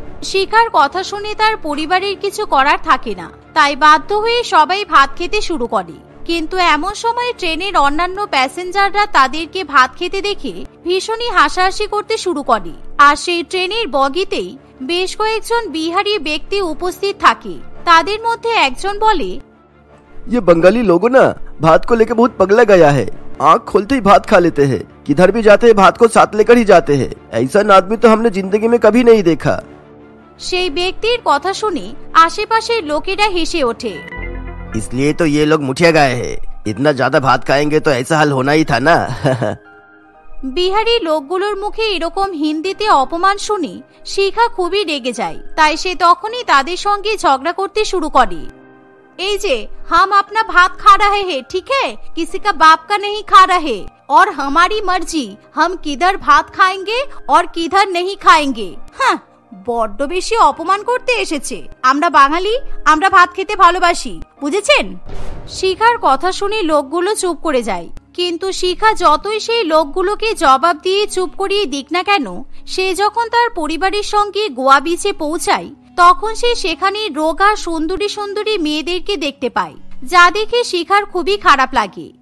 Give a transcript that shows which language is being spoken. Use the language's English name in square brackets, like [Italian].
[Bangla] শিখার কথা শুনে তার পরিবারের কিছু করার থাকে না, তাই বাধ্য হয়ে সবাই ভাত খেতে শুরু করে। কিন্তু এমন সময় ট্রেনের অন্যান্য প্যাসেঞ্জাররা তাদেরকে ভাত খেতে দেখে ভীষণই হাসাহাসি করতে শুরু করে। আর সেই ট্রেনের বগিতেই বেশ কয়েকজন বিহারি ব্যক্তি উপস্থিত থাকে। তাদের মধ্যে একজন বলে, [Hindi] ये बंगाली लोगों ना भात को लेकर बहुत पगला गया है। आँख खोलते ही भात खा लेते हैं, किधर भी जाते हैं भात को साथ लेकर ही जाते हैं। ऐसा आदमी तो हमने जिंदगी में कभी नहीं देखा। [Bangla] সেই ব্যক্তির কথা শুনে আশেপাশের লোকেরা হেসে ওঠে। [Hindi] इसलिए तो ये लोग मुठिया गए हैं, इतना ज्यादा भात खाएंगे तो ऐसा हाल होना ही था ना। [Bangla] বিহারি লোকগুলোর মুখে এরকম হিন্দিতে অপমান শুনে শিখা খুবই রেগে যায়, তাই সে তখনই তাদের সঙ্গে ঝগড়া করতে শুরু করে। এই যে, [Hindi] हम अपना भात खा रहे हैं, ठीक है, किसी का बाप का नहीं खा रहे, और हमारी मर्जी, हम किधर भात खाएंगे और किधर नहीं खाएंगे। [Bangla] हाँ, বড্ড বেশি অপমান করতে এসেছে। আমরা বাঙালি, আমরা ভাত খেতে ভালোবাসি, বুঝেছেন? শিখার কথা শুনে লোকগুলো চুপ করে যায়। কিন্তু শিখা যতই সেই লোকগুলোকে জবাব দিয়ে চুপ করিয়ে দিক না কেন, সে যখন তার পরিবারের সঙ্গে গোয়া বিচে পৌঁছায় তখন সে সেখানে রোগা সুন্দরী সুন্দরী মেয়েদেরকে দেখতে পায়, যা দেখে শিখার খুবই খারাপ লাগে।